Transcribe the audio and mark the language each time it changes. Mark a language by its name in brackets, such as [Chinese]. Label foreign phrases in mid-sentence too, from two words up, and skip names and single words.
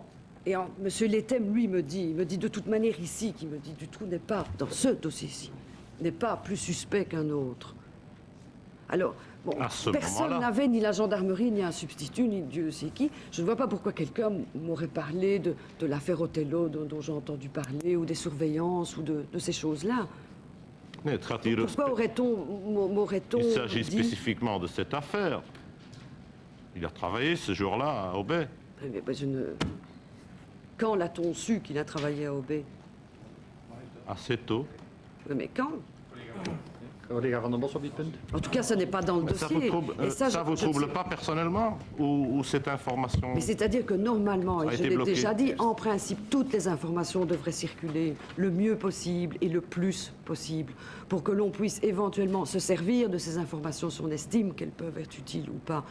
[French] Et Monsieur Letem, lui, me dit de toute manière ici, qui me dit Dutroux n'est pas, dans ce dossier-ci, n'est pas plus suspect qu'un autre. Alors, bon, personne n'avait ni la gendarmerie, ni un substitut, ni Dieu sait qui. Je ne vois pas pourquoi quelqu'un m'aurait parlé de l'affaire Othello dont j'ai entendu parler, ou des surveillances, ou de ces choses-là. [Dutch] Nee, het gaat hier [French] Pourquoi m'aurait-on il s'agit dit... spécifiquement de cette affaire. Il a travaillé ce jour-là à Aubais. Mais je ne... Quand l'a-t-on su qu'il a travaillé à Aubais? Assez tôt. Mais quand? [Dutch] Collega Van den Bos op dit punt. [French] En tout cas, ce n'est pas dans le Mais ça dossier. vous trouble pas personnellement ou cette information Mais c'est-à-dire que normalement, Ça a et je été l'ai bloqué. déjà dit, en principe, toutes les informations devraient circuler le mieux possible et le plus possible pour que l'on puisse éventuellement se servir de ces informations si on estime qu'elles peuvent être utiles ou pas.